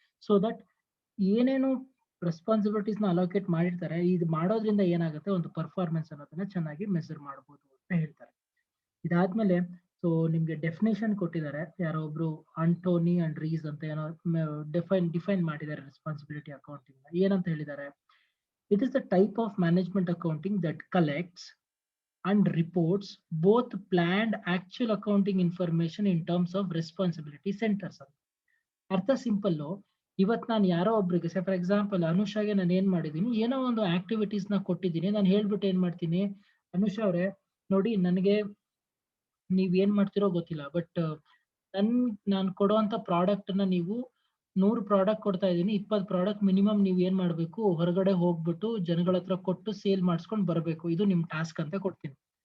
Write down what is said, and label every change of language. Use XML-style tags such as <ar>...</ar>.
<kn>So that ಏನೇನು responsibilities ನ allocate ಮಾಡಿರ್ತಾರೆ, ಇದು ಮಾಡೋದ್ರಿಂದ ಏನಾಗುತ್ತೆ, ಒಂದು ಪರ್ಫಾರ್ಮೆನ್ಸ್ ಅನ್ನೋದನ್ನ ಚೆನ್ನಾಗಿ ಮೆಸರ್ ಮಾಡಬಹುದು ಅಂತ ಹೇಳ್ತಾರೆ. ಇದಾದ್ಮೇಲೆ ಸೊ ನಿಮ್ಗೆ ಡೆಫಿನೇಷನ್ ಕೊಟ್ಟಿದ್ದಾರೆ, ಯಾರೋ ಒಬ್ರು ಆಂಟೋನಿ ಅಂಡ್ ರೀಸ್ ಅಂತ ಏನೋ ಡಿಫೈನ್ ಮಾಡಿದ್ದಾರೆ ರೆಸ್ಪಾನ್ಸಿಬಿಲಿಟಿ ಅಕೌಂಟಿಂಗ್. ಏನಂತ ಹೇಳಿದ್ದಾರೆ,</kn> <en>It is the type of management accounting that collects and reports both planned actual accounting information in terms of responsibility centers.</en> <kn>ಅರ್ಥ ಸಿಂಪಲ್. ಇವತ್ ನಾನು ಯಾರೋ ಒಬ್ರಿಗೆ, ಫಾರ್ ಎಕ್ಸಾಂಪಲ್ ಅನುಷಾಗೆ ನಾನು ಏನ್ ಮಾಡಿದೀನಿ, ಏನೋ ಒಂದು ಆಕ್ಟಿವಿಟೀಸ್ ನ ಕೊಟ್ಟಿದ್ದೀನಿ, ನಾನು ಹೇಳ್ಬಿಟ್ಟು ಏನ್ ಮಾಡ್ತೀನಿ, ಅನುಷಾ ಅವ್ರೆ ನೋಡಿ ನನಗೆ ನೀವ್ ಏನ್ ಮಾಡ್ತಿರೋ ಗೊತ್ತಿಲ್ಲ, ಬಟ್ ನಾನು ಕೊಡುವಂತ ಪ್ರಾಡಕ್ಟ್ ನ ನೀವು 100 ಪ್ರಾಡಕ್ಟ್ ಕೊಡ್ತಾ ಇದೀನಿ, 20 ಪ್ರಾಡಕ್ಟ್ ಮಿನಿಮಮ್ ನೀವ್ ಏನ್ ಮಾಡ್ಬೇಕು, ಹೊರಗಡೆ ಹೋಗ್ಬಿಟ್ಟು ಜನಗಳ ಹತ್ರ ಕೊಟ್ಟು ಸೇಲ್ ಮಾಡಿಸ್ಕೊಂಡು ಬರ್ಬೇಕು, ಇದು ನಿಮ್ ಟಾಸ್ಕ್ ಅಂತ ಕೊಡ್ತೀನಿ.</kn>